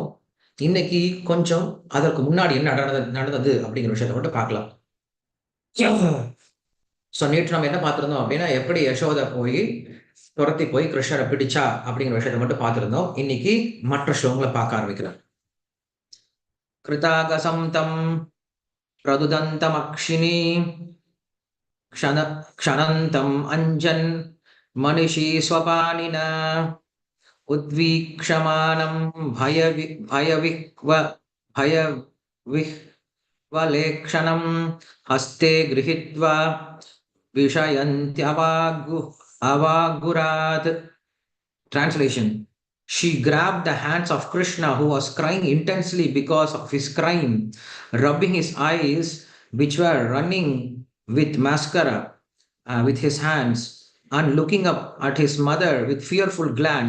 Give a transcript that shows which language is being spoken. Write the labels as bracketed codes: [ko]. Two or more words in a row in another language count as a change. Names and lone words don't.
[ta] இன்னைக்கு கொஞ்சம் அதற்கு முன்னாடி என்ன நடந்தது அப்படிங்கிற விஷயத்த மட்டும் பார்க்கலாம். ஸோ நேற்று நம்ம என்ன பார்த்திருந்தோம் அப்படின்னா, எப்படி யசோதை போய் துரத்தி போய் கிருஷ்ணரை பிடிச்சா அப்படிங்கிற விஷயத்த மட்டும் பார்த்திருந்தோம். இன்னைக்கு மற்ற ஸ்லோகங்களை பார்க்க ஆரம்பிக்கிறோம். [sa] कृतागसं तं प्रदुदन्तमक्षिणी क्षणन्तम् अञ्जन् मनिषी स्वपानिना उद्वीक्षमानं भयविह्वलेक्षणं हस्ते गृहीत्वा विषयन्त्यवागुरात्. [en] Translation: She grabbed the hands of Krishna, who was crying intensely because of his crime, rubbing his eyes, which were running with mascara, with his hands, and looking up at his mother with fearful glance.